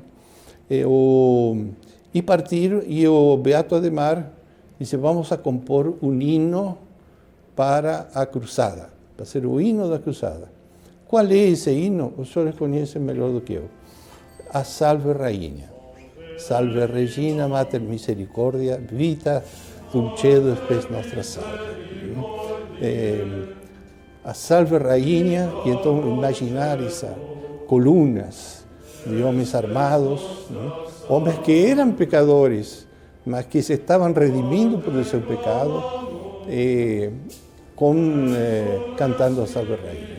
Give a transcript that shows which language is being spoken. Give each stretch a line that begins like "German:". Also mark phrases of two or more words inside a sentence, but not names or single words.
Portuguese: E o Beato Adhemar disse, vamos a compor um hino para a cruzada, para ser o hino da cruzada. Qual é esse hino? Os senhores conhecem melhor do que eu. A Salve Rainha.
Latin: Salve Regina, Mater Misericordia, vita dulcedo spes nostra salve.
Portuguese: A Salve Rainha, e então imaginar essas colunas de homens armados, né? Homens que eram pecadores, mas que se estavam redimindo por seu pecado, cantando a Salve Rainha.